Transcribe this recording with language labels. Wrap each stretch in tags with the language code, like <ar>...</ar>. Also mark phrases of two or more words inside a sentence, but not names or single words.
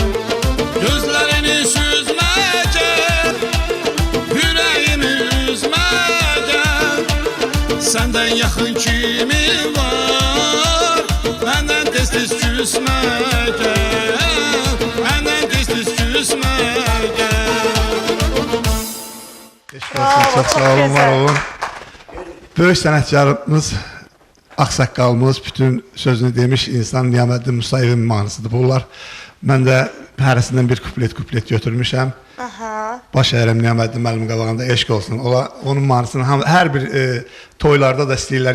<tr>Gözlerini süzme gel, yüreğimi üzme gel. Senden yakın kimi var, benden tez küsme gel. Benden tez küsme gel.</tr> <az>Çok sağ olun, var olun. Böyük sənətkarımız, Aksaqqalımız bütün sözünü demiş insan Niyaməddin Musayevin mahnısıdır bunlar. Mən də hərəsindən bir kuplet götürmüşəm. Baş əyirəm Niyaməddin müəllim qabağında, eşq olsun. Onun mahnısını hər bir toylarda da istəyirlər.</az>